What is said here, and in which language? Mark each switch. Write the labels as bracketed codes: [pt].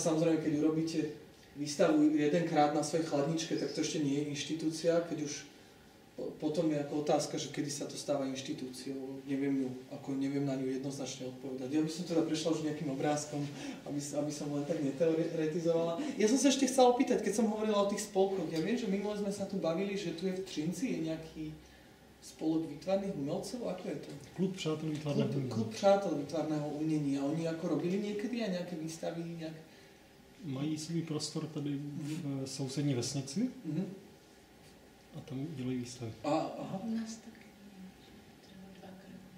[sk] Samozrejme, keď urobíte výstavu jedenkrát na svojej chladničke, tak to ešte nie je inštitúcia, keď už potom je ako otázka, že kedy sa to stáva inštitúciou, neviem na ňu jednoznačne odpovedať. Ja by som teda prešla už nejakým obrázkom, aby som len tak neteoretizovala. Ja som sa ešte chcela opýtať, keď som hovorila o tých spolkoch, ja viem, že minule sme sa tu bavili, že tu je v Třinci je nejaký spolok výtvarných umelcov, ako je to? [cs] Klub přátel výtvarného umění. Klub přátel výtvarného umění. [sk] A oni ako robili niekedy aj nejaké výstavy? [cs] Mají svůj prostor tady v sousední vesnici a tam dělají výstavy. Aha. U nás taky třeba dvakrát.